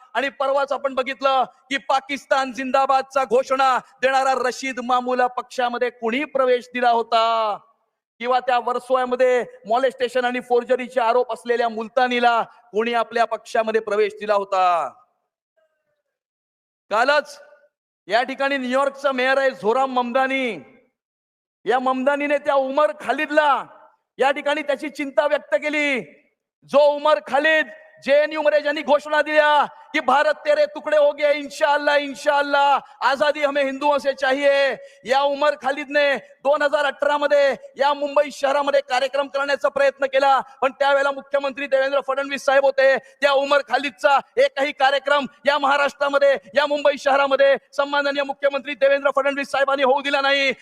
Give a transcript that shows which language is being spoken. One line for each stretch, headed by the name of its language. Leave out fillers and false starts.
Marathi: आणि परवाच आपण बघितलं की पाकिस्तान जिंदाबादचा घोषणा देणारा रशीद मामूला पक्षामध्ये कुणी प्रवेश दिला होता, किंवा त्या वर्सोयामध्ये मॉलेस्टेशन आणि फोर्जरीचे आरोप असलेल्या मुलतानीला कोणी आपल्या पक्षामध्ये प्रवेश दिला होता. कालच या ठिकाणी न्यूयॉर्कचा मेयर आहे झोराम ममदानी. या ममदानीने त्या उमर खालिदला या ठिकाणी त्याची चिंता व्यक्त केली. जो उमर खालिद जेएनयू मध्ये ज्यांनी घोषणा दिल्या कि
Hindi: भारत तेरे टुकड़े हो गए, इंशाअल्लाह इंशाअल्लाह, आजादी हमें हिंदुओं से चाहिए.
Marathi: या उमर खालिदने 2018 मध्ये या मुंबई शहरामध्ये कार्यक्रम करण्याचा प्रयत्न केला, पण त्यावेळेला मुख्यमंत्री देवेंद्र फडणवीस साहेब होते. त्या उमर खालिदचा एकही कार्यक्रम या महाराष्ट्रामध्ये, या मुंबई शहरामध्ये सन्माननीय मुख्यमंत्री देवेंद्र फडणवीस साहेबांनी होऊ दिला नाही.